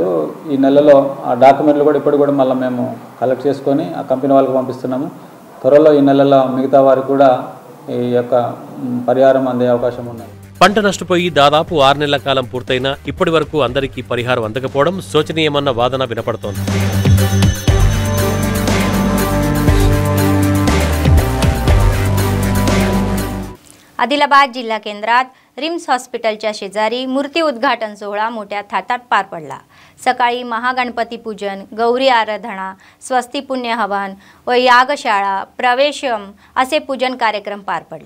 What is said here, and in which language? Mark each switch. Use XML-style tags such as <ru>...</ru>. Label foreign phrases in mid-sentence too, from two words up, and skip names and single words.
<te>ఈ నెలలో ఆ డాక్యుమెంట్లు కూడా ఇప్పటికి కూడా మళ్ళీ మేము కలెక్ట్ చేసుకొని ఆ కంపెనీ వాళ్ళకి పంపిస్తున్నాము. త్వరలో ఈ నెలలో మిగతా వారికి కూడా ఈ యొక్క పరిహారం అందే అవకాశం ఉన్నది. పంట నష్టపోయి దాదాపు 6 నెలల కాలం పూర్తయినా ఇప్పటి వరకు అందరికీ పరిహారం అందకపోవడం శోచనీయమన్న వాదన వినపడుతోంది.</te> <mr>आदिलाबाद जिल्हा केंद्रात रिम्स हॉस्पिटलच्या शेजारी मूर्ती उद्घाटन सोहळा मोठ्या थाटात पार पडला. सकाळी महागणपती पूजन, गौरी आराधना, स्वस्ती पुण्य हवन व यागशाळा, प्रवेशम असे पूजन कार्यक्रम पार पडले.</mr>